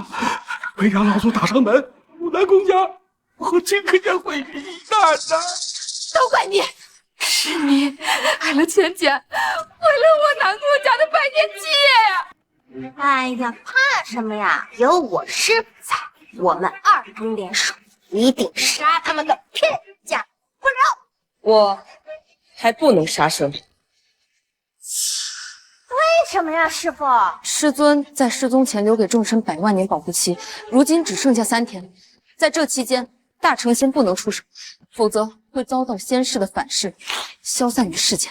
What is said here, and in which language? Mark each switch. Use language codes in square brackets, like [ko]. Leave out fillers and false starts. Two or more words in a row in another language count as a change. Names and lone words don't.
[zh] 裴家老祖打上门，我南宫家和这个家毁于一旦呐！都怪你！是你害了钱家，毁了我南宫家的百年基业呀！哎呀，怕什麼呀？有我師傅在，我們2人聯手，一定殺他們個片甲不留。我還不能殺生。為什麼呀，師傅？師尊在失蹤前留給眾臣100萬年保護期，如今只剩下3天，在這期間，大成仙不能出手，否則會遭到仙世的反噬，消散於世間。